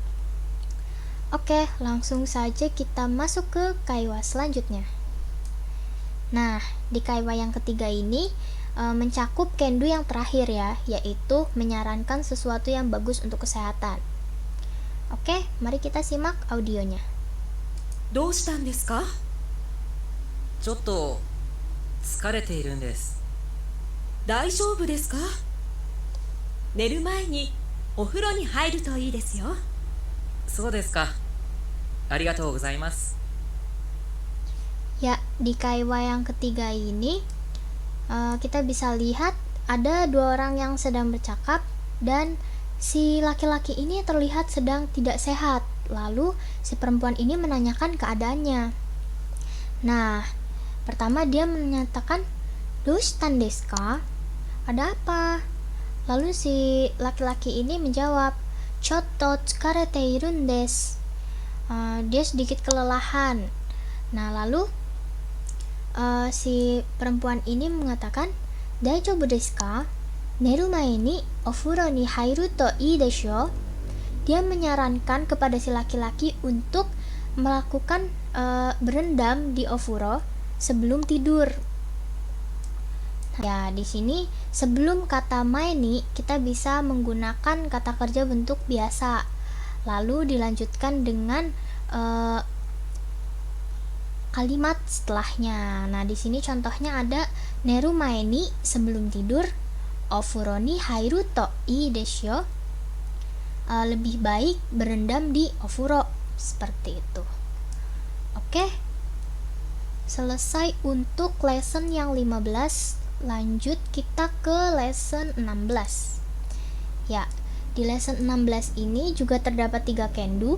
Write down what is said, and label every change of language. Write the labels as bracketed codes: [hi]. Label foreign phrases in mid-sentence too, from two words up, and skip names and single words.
[id] Oke, langsung saja kita masuk ke kaiwa selanjutnya. Nah, di kaiwa yang ketiga ini mencakup kendo yang terakhir ya, yaitu menyarankan sesuatu yang bagus untuk kesehatan. Oke, mari kita simak audionya. [ja] どうしたんですか？ちょっと疲れているんです。大丈夫ですか？寝る前にお風呂に入るといいですよ。そうですか。ありがとうございます。 [id] Ya, di kaiwa yang ketiga ini kita bisa lihat ada dua orang yang sedang bercakap, dan si laki-laki ini terlihat sedang tidak sehat. Lalu si perempuan ini menanyakan keadaannya. Nah, pertama dia menyatakan, [ja] "どうしたんですか?" [id] Ada apa? Lalu si laki-laki ini menjawab, [ja] "ちょっと疲れているんです." [id] Dia sedikit kelelahan. Nah, lalu si perempuan ini mengatakan, [ja] "大丈夫ですか? 寝る前にお風呂に入るといいですよ." [id] Dia menyarankan kepada si laki-laki untuk melakukan berendam di ofuro sebelum tidur. Ya, di sini sebelum kata [ja] 前に [id] kita bisa menggunakan kata kerja bentuk biasa, lalu dilanjutkan dengan kalimat setelahnya. Nah, di sini contohnya ada [ja] 寝る前に [id] sebelum tidur, [ja] お風呂に入るといいですよ. [id] Lebih baik berendam di ofuro, seperti itu. Oke. Selesai untuk lesson yang 15. lanjut kita ke lesson 16. Ya, di lesson 16 ini juga terdapat 3 kendu.